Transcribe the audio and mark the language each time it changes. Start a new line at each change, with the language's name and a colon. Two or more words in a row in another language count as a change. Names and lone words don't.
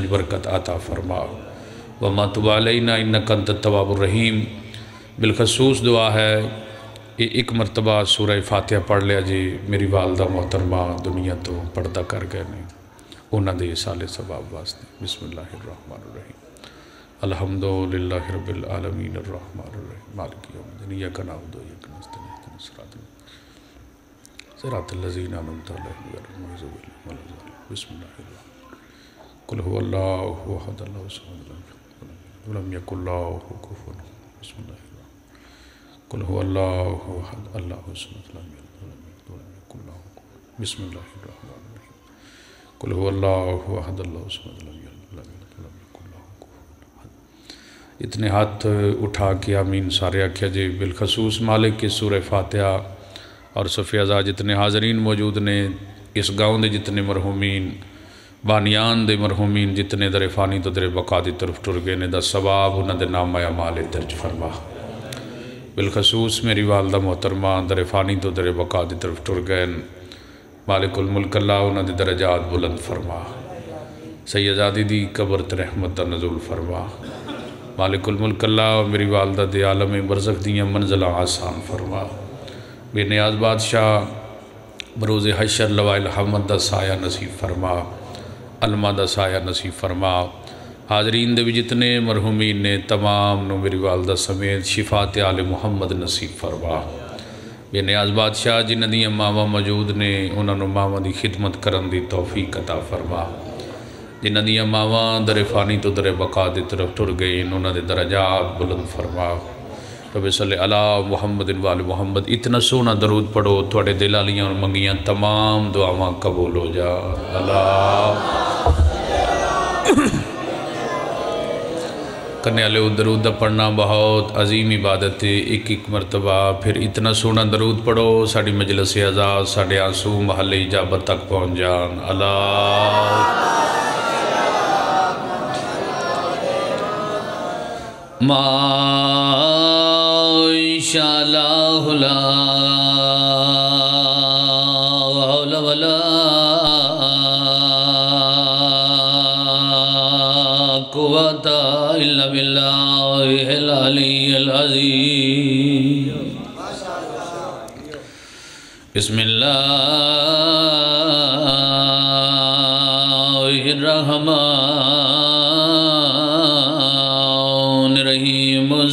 Urdu: برکت عطا فرما
Arabic: وما تب علینا انکا انت التواب الرحیم
Punjabi: بالخصوص دعا ہے ایک مرتبہ سورہ فاتحہ پڑھ لیا جی میری والدہ محترمہ دنیا تو پردہ کر گئے نہیں انہاں دے سال ثواب واسطے
Arabic: بسم اللہ الرحمن الرحیم الحمدللہ رب العالمین الرحمن الرحیم مالک یوم الدین ایاک نعبد و ایاک نستعین اہدنا الصراط صراط الذین انعمت علیہم غیر المغضوب علیہم ولا الضالین بسم اللہ الرحمن الرحیم قل هو اللہ احد اللہ الصمد ولم یکن له کفوا احد بسم اللہ الرحمن قل هو اللہ احد اللہ الصمد ولم یکن له بسم اللہ الرحمن الرحیم قل هو اللہ احد اللہ الصمد ولم یکن له کفوا احد۔
Punjabi: اتنے ہاتھ اٹھا کے آمین سارے آکھیا جی بالخصوص مالک کی سورہ فاتحہ اور صفِ ازا جتنے حاضرین موجود نے اس گاؤں دے جتنے مرحومین بانیان دے مرحومین جتنے در فانی تو در بقا دی طرف ٹر گئے نے دا ثواب انہاں دے نام اعمال درج فرما۔ بالخصوص میری والدہ محترمہ در فانی تو در بقا دی طرف ٹر گئے مالک الملک اللہ انہاں دے درجات بلند فرما۔ سیدزادی دی قبر تے رحمت دا نزول فرما۔ مالک الملک اللہ میری والدہ دے عالم برزخ دیاں منزلہ آسان فرما۔ بے نیاز بادشاہ بروز حشر لوائے الحمد دا سایہ نصیب فرما، علمہ دا سایہ نصیب فرما۔ حاضرین دے بھی جتنے مرحومین نے تمام نو میری والدہ سمیت شفاعت آل محمد نصیب فرما۔ بے نیاز بادشاہ جنہ دیاں ماما موجود نے انہاں نو ماما دی خدمت کرن دی توفیق عطا فرما۔ جنہ دیاں ماما در فانی تو در بقا دی طرف ٹر گئے انہاں دے درجات بلند فرما۔
Arabic: رب صلی اللہ محمد وآل محمد
Punjabi: اتنا سونا درود پڑھو تھوڑے دلالیاں اور منگیاں تمام دعاواں قبول ہو جا۔ اللہ کرنے والے درود پڑھنا بہت عظیم عبادت ہے، ایک ایک مرتبہ پھر اتنا سونا درود پڑھو ساڑی مجلس اعزاز ساڑے آنسو محل اجابت تک پہنچ جان۔
Arabic: اللہ ماشاءاللہ لا حول ولا قوة الا باللہ العلی العظیم۔ بسم اللہ الرحمن الرحیم